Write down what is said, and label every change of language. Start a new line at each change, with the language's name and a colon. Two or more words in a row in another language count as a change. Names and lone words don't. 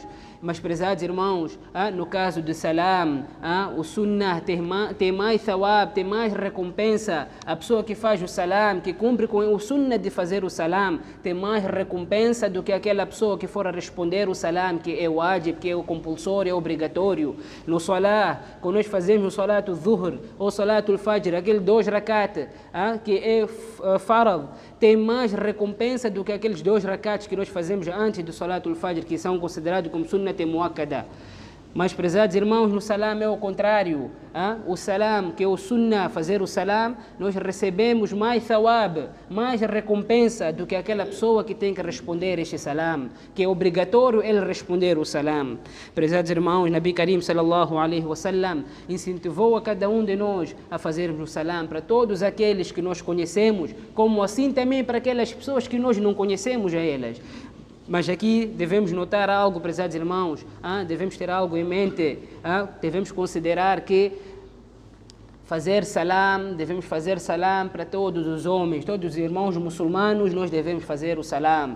Portuguese: Mas, prezados irmãos, no caso do salam, o sunnah tem mais thawab, tem mais recompensa. A pessoa que faz o salam, que cumpre com o sunnah de fazer o salam, tem mais recompensa do que aquela pessoa que for a responder o salam, que é o wajib, que é o compulsório, é obrigatório. No salah, quando nós fazemos o
Arabic: صلاة الظهر
Portuguese: ou
Arabic: صلاة الفجر,
Portuguese: aquele 2 rakat, que é farad, tem mais recompensa do que aqueles 2 rakats que nós fazemos antes do
Arabic: صلاة الفجر,
Portuguese: que são considerados como
Arabic: سنة مؤكدة.
Portuguese: Mas, prezados irmãos, no salam é o contrário. O salam, que é o sunnah, fazer o salam, nós recebemos mais thawab, mais recompensa do que aquela pessoa que tem que responder este salam, que é obrigatório ele responder o salam. Prezados irmãos,
Arabic: نبي كريم صلى الله عليه وسلم
Portuguese: incentivou a cada um de nós a fazermos o salam para todos aqueles que nós conhecemos, como assim também para aquelas pessoas que nós não conhecemos a elas. Mas aqui devemos notar algo, prezados irmãos, devemos ter algo em mente, devemos considerar que devemos fazer salam para todos os homens, todos os irmãos muçulmanos, nós devemos fazer o salam.